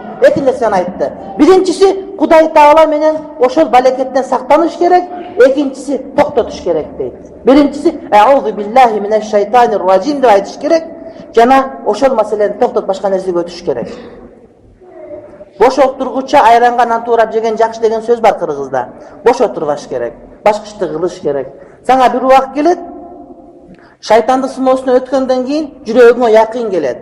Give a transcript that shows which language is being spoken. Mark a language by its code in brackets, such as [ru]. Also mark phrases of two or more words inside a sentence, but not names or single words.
[ky] Эки нерсени айтты. Биринчиси Кудай Таала менен ошол балекеттен сактаныш керек, экинчиси токтотуш керек дейт. Биринчиси [ar] أعوذ بالله من الشيطان الرجيم [ky] деп айтыш керек, жана ошол маселени токтотуп башка нерсеге өтүш керек. Бош отургуча айранганан туурап жеген жакшы деген сөз бар кыргызда. Бош отурбаш керек, башка ишти кылыш керек. Сага бир убак келет, шайтандын сыноосуна өткөндөн кийин жүрөгүңө якын келет.